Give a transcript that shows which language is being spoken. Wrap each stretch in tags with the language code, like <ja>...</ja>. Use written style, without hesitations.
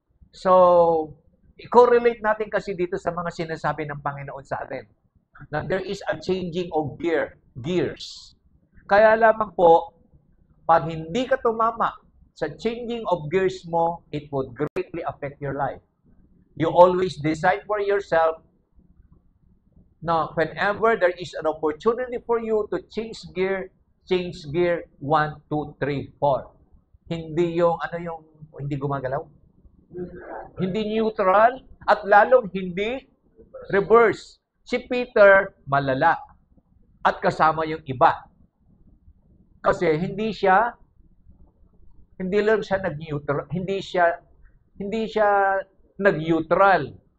<tl>So, i-correlate natin kasi dito sa mga sinasabi ng Panginoon sa atin.</tl> <en>Na there is a changing of gears.</en> <tl>Kaya lamang po, pag hindi ka tumama sa</tl> <en>changing of gears mo, it would greatly affect your life. You always decide for yourself Now, whenever there is an opportunity for you to change gear 1, 2, 3, 4.</en> <tl>Hindi yung, hindi gumagalaw? Hindi neutral at lalong hindi reverse. Si Peter, malala. At kasama yung iba. Kasi hindi lang siya nag-neutral, hindi siya nag-neutral.</tl>